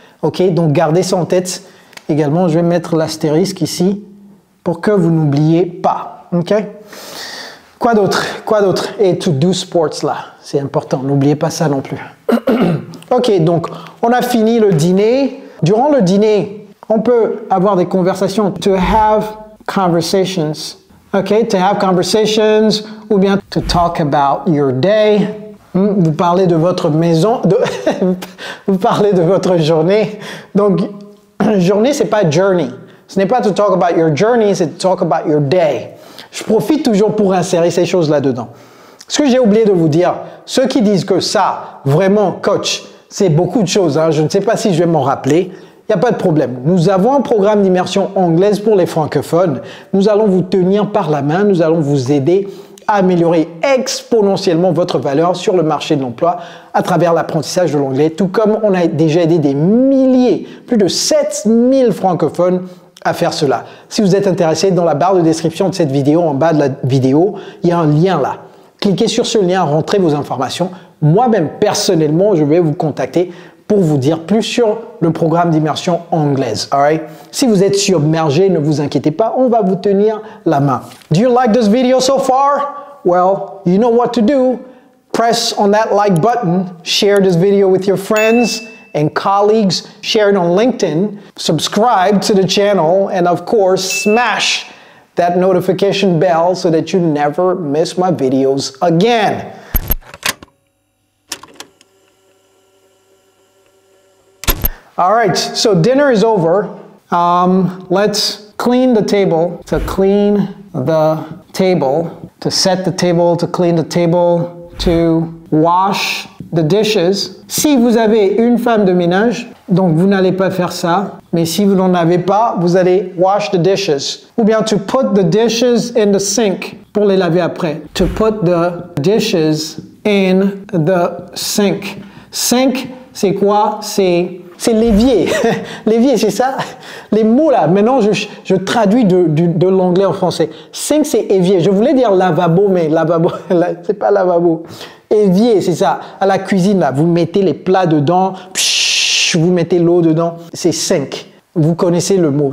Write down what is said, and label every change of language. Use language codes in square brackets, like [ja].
[fr] Ok, donc gardez ça en tête. Également, je vais mettre l'astérisque ici pour que vous n'oubliez pas. Ok? Quoi d'autre? Quoi d'autre? Et [en] to do sports [fr] là, c'est important. N'oubliez pas ça non plus. Ok, donc on a fini le dîner. Durant le dîner, on peut avoir des conversations. [en] To have conversations. Ok, to have conversations [fr] ou bien [en] to talk about your day. [fr] Vous parlez de votre maison, vous parlez de votre journée. Donc, journée, c'est pas [en] journey. [fr] Ce n'est pas [en] to talk about your journey, c'est to talk about your day. [fr] Je profite toujours pour insérer ces choses là-dedans. Ce que j'ai oublié de vous dire, ceux qui disent que ça, vraiment, coach, c'est beaucoup de choses. Hein, je ne sais pas si je vais m'en rappeler. il n'y a pas de problème. Nous avons un programme d'immersion anglaise pour les francophones. Nous allons vous tenir par la main, nous allons vous aider à améliorer exponentiellement votre valeur sur le marché de l'emploi à travers l'apprentissage de l'anglais, tout comme on a déjà aidé des milliers, plus de 7000 francophones à faire cela. Si vous êtes intéressé, dans la barre de description de cette vidéo, en bas de la vidéo, il y a un lien là. Cliquez sur ce lien, rentrez vos informations. Moi-même, personnellement, je vais vous contacter pour vous dire plus sur le programme d'immersion anglaise. Alright? Si vous êtes submergé, ne vous inquiétez pas, on va vous tenir la main. [en] Do you like this video so far? Well, you know what to do. Press on that like button, share this video with your friends and colleagues, share it on LinkedIn, subscribe to the channel, and of course, smash that notification bell so that you never miss my videos again. All right, so dinner is over. Let's clean the table. To clean the table, to set the table, to clean the table, to wash the dishes. [fr] Si vous avez une femme de ménage, donc vous n'allez pas faire ça. Mais si vous n'en avez pas, vous allez [en] wash the dishes. [fr] Ou bien [en] to put the dishes in the sink, [fr] pour les laver après. [en] To put the dishes in the sink. [fr] Sink, c'est quoi? C'est l'évier. L'évier, c'est ça? Les mots là, maintenant je traduis de l'anglais en français. Sink, c'est évier. Je voulais dire lavabo, mais lavabo, c'est pas lavabo. Évier, c'est ça. À la cuisine, là, vous mettez les plats dedans, vous mettez l'eau dedans. C'est sink. Vous connaissez le mot.